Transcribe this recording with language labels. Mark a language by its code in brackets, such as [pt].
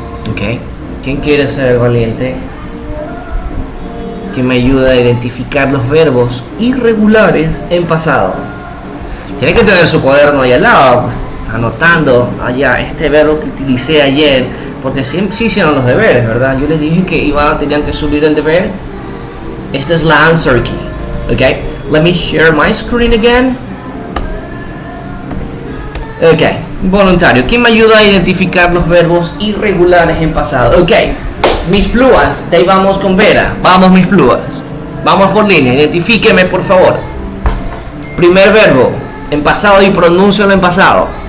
[es] Ok, ¿quién quiere ser valiente? Que me ayuda a identificar los verbos irregulares en pasado. Tiene que tener su cuaderno ahí al lado, pues, anotando allá este verbo que utilicé ayer, porque sí hicieron los deberes, ¿verdad? Yo les dije que tenían que subir el deber. Esta es la answer key. [en] Okay, let me share my screen again. [es] Okay, voluntario. ¿Quién me ayuda a identificar los verbos irregulares en pasado? Okay, mis pluas, de ahí vamos con Vera. Vamos, mis pluas. Vamos por línea, identifíqueme por favor. Primer verbo en pasado y pronúncialo en pasado.